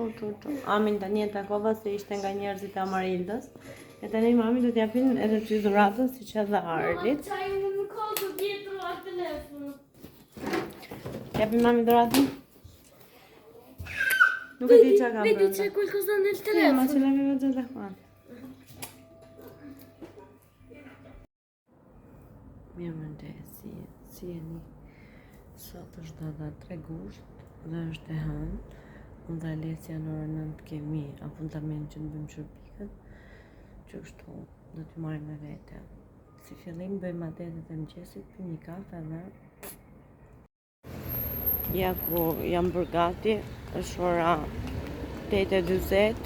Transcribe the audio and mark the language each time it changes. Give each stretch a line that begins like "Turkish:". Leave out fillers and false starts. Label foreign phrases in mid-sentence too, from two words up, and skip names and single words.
Albanian: Amin tani e takova se ishte nga njerëzit e Amarildës. E tani mami do t'japin edhe ty dhuratën si që edhe Arlit. T'japin mami dhuratën? Nuk e di qa ka
Italian: Vedi c'è qualcosa nel telefono. Ma ce l'avevo già da qua.
Albanian: Mirë mëngjesi, si jeni? Sot është data 3 gusht dhe është e hënë. Unë dhe Alesja në orën 9 kemi apuntament që në bëjmë shërbiket. Që kështu do t'ju marrim me vete. Si fillim bëjmë adetet e mëngjesit, pim një kafe dhe ja ku jam bërë gati, është ora 8:40.